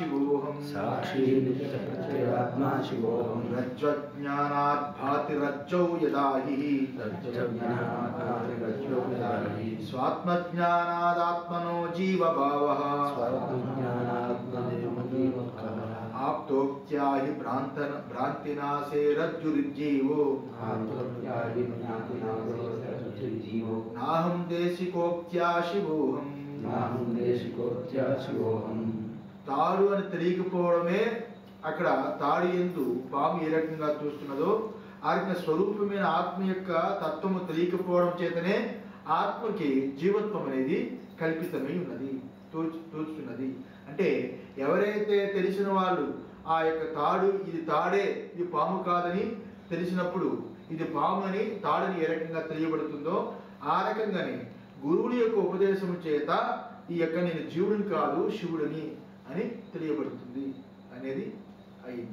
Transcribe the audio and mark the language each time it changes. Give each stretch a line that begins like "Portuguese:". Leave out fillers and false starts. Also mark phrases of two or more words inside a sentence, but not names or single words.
Sanskrit: शिवोऽहम् रज्ज्वज्ञानात् भाति रज्जौ यदा हि स्वात्मज्ञानादात्मनो जीवभावः आप्तोक्त्या हि भ्रान्तिनाशे रज्जुर्जीवो नाहं देशिकोक्त्या
Telugu: शिवोऽहम् తాడు అని తెలియకపోవడమే అక్కడ తాడి యందు పాము ఏ రకంగా చూస్తున్నదో ఆ రకంగా స్వరూపమైన ఆత్మ యొక్క తత్వము తెలియకపోవడం చేతనే ఆత్మకి జీవత్వం అనేది కల్పితమై ఉన్నది, తోచుతున్నది. అంటే ఎవరైతే తెలిసిన వాళ్ళు ఆ యొక్క తాడు ఇది తాడే ఇది పాము కాదని తెలిసినప్పుడు ఇది పాము అని తాడని ఏ రకంగా తెలియబడుతుందో ఆ రకంగానే గురువుని యొక్క ఉపదేశం చేత ఈ యొక్క నేను జీవుడిని కాదు శివుడిని అని తెలియబడుతుంది అనేది అయింది.